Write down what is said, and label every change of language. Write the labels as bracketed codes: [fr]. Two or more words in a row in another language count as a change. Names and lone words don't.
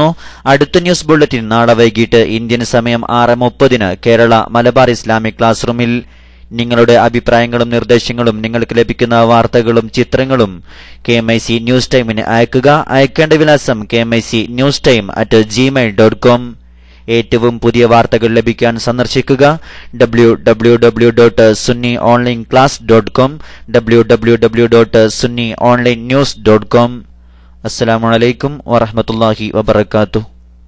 [ml] അടുത്ത ന്യൂസ് ബുള്ളറ്റിൻ നാളെ വൈകിട്ട് ഇന്ത്യൻ സമയം 6:30 കേരള മലബാർ ഇസ്ലാമിക് ക്ലാസ് റൂമിൽ. നിങ്ങളുടെ അഭിപ്രായങ്ങളും നിർദ്ദേശങ്ങളും നിങ്ങൾക്ക് ലഭിക്കുന്ന വാർത്തകളും ചിത്രങ്ങളും KMIC ന്യൂസ് ടൈമിന് അയക്കുക. അയക്കേണ്ട വിലാസം KMIC-newstime@gmail.com. ഏറ്റവും പുതിയ വാർത്തകൾ ലഭിക്കാൻ സന്ദർശിക്കുക www.sunnionlineclass.com, www.sunnionlinenews.com. [ar] السلام عليكم ورحمة الله وبركاته.